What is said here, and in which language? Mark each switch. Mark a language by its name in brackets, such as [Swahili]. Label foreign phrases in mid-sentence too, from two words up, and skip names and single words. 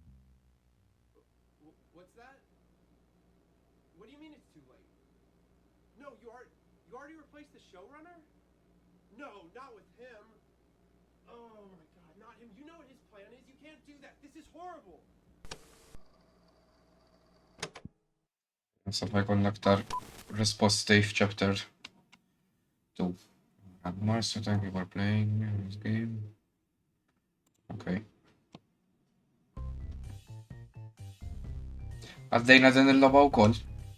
[English] What's that? What do you mean it's too late? No, you already replaced the showrunner? No, not with him. Oh my god, not him. You know what his plan is. You can't do that. This is horrible. [Maltese] Nasab ħajkun aktar risposti f'chapter 2. [English] Mars, thank you for playing this game. Okay. [Maltese] Għaddejna din il-logħba wkoll.